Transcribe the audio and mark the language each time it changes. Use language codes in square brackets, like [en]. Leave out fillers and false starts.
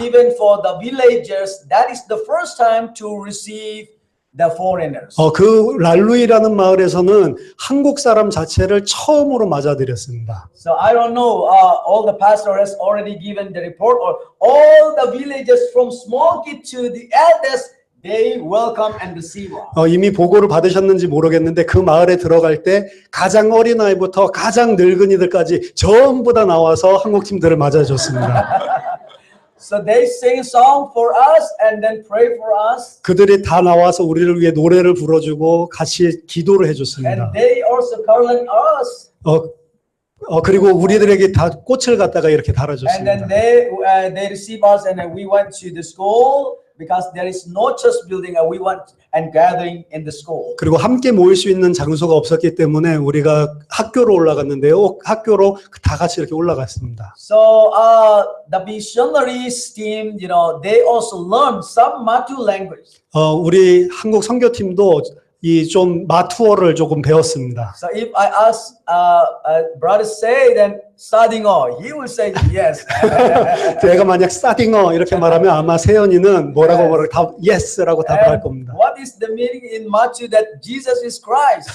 [en] Even for the villagers, that is the first time to receive the foreigners. [ko] 그 랄루이라는 마을에서는 한국 사람 자체를 처음으로 맞아들였습니다. [en] So I don't know, all the pastor has already given the report, or all the villagers from small kid to the eldest, they welcome and receive us. [ko] 이미 보고를 받으셨는지 모르겠는데 그 마을에 들어갈 때 가장 어린 아이부터 가장 늙은이들까지 전부 다 나와서 한국 팀들을 맞아줬습니다. [en] So they sing a song for us and then pray for us. [ko] 그들이 다 나와서 우리를 위해 노래를 불러주고 같이 기도를 해줬습니다. [en] And they also calling us. [ko] 그리고 우리들에게 다 꽃을 갖다가 이렇게 [en] And [ko] 달아줬습니다. [en] then they receive us, and then we went to the school because there is no church building, and we went and gathering in the school. [ko] 그리고 함께 모일 수 있는 장소가 없었기 때문에 우리가 학교로 올라갔는데요. 학교로 다 같이 이렇게 올라갔습니다. [en] So the missionaries team, they also learn some Matu language. [ko] 우리 한국 선교팀도 이 좀 마투어를 조금 배웠습니다. [en] So if I ask brother say, then Sadingo, he will say yes. [ko] 제가 만약 사딩어 이렇게 말하면 아마 세연이는 뭐라고 답 yes라고 답을 할 겁니다. [en] What is the meaning in Matthew that Jesus is Christ?